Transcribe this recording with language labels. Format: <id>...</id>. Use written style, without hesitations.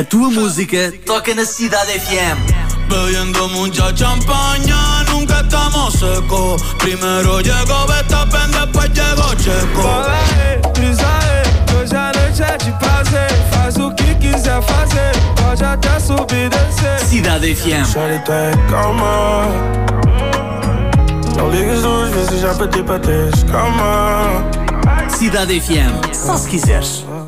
<pt>música toca na Cidade FM.</pt> <es>Bebiendo mucha champaña, nunca estamos secos. Primero llegó Verstappen, después llegó Checo.</es> <pt>Fala aí, brisa aí, hoje a noite é de prazer. Faz o que quiser fazer, pode até subir e descer. Cidade FM. Solita é calma. Não ligues duas vezes, já pedi pra teres calma. Cidade FM, só se quiseres.</pt>